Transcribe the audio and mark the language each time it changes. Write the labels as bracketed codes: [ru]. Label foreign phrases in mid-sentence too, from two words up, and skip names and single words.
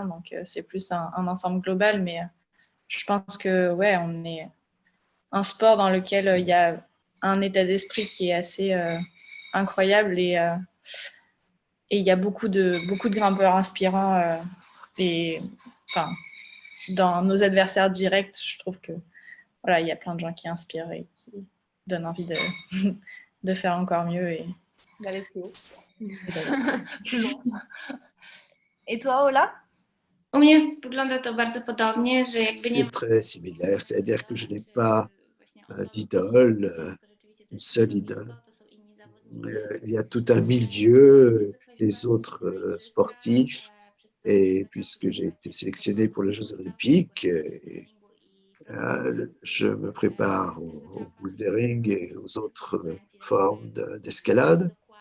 [fr] Donc, c'est plus un ensemble global, mais je pense que on est un sport dans lequel il y a un état d'esprit qui est assez incroyable et il y a beaucoup de grimpeurs inspirants dans nos adversaires directs. Je trouve que il y a plein de gens qui inspirent et qui donnent envie de faire encore mieux et d'aller plus haut. Et toi, Ola? [pl] U mnie wygląda to bardzo podobnie, że jakby nie... [fr] C'est très similaire, c'est-à-dire que je n'ai pas d'idole, une seule idole. Il y a tout un milieu, les autres sportifs, et puisque j'ai été sélectionné pour les Jeux Olympiques, je me prépare au bouldering et aux autres formes d'escalade.